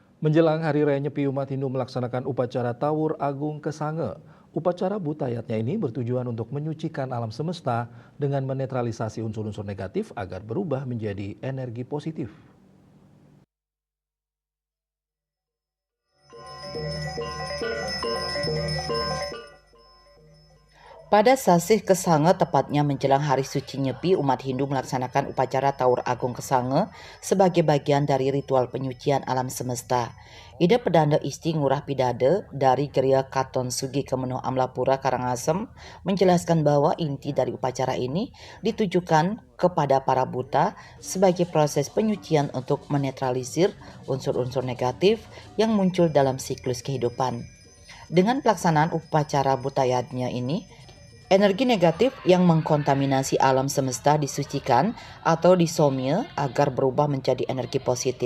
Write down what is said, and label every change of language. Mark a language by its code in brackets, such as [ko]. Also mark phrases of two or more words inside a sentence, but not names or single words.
[id] Menjelang Hari Raya Nyepi, umat Hindu melaksanakan upacara Tawur Agung Kesange. Upacara Butayatnya ini bertujuan untuk menyucikan alam semesta dengan menetralisasi unsur-unsur negatif agar berubah menjadi energi positif. Pada Sasih Kesange, tepatnya menjelang Hari Suci Nyepi, umat Hindu melaksanakan upacara Tawur Agung Kesange sebagai bagian dari ritual penyucian alam semesta. Ida Pedanda Isti Ngurah Pidade dari Geria Katon Sugi Kemeno Amlapura Karangasem menjelaskan bahwa inti dari upacara ini ditujukan kepada para buta sebagai proses penyucian untuk menetralisir unsur-unsur negatif yang muncul dalam siklus kehidupan. Dengan pelaksanaan upacara Butayatnya ini, energi negatif yang mengkontaminasi alam semesta disucikan atau disomye agar berubah menjadi energi positif.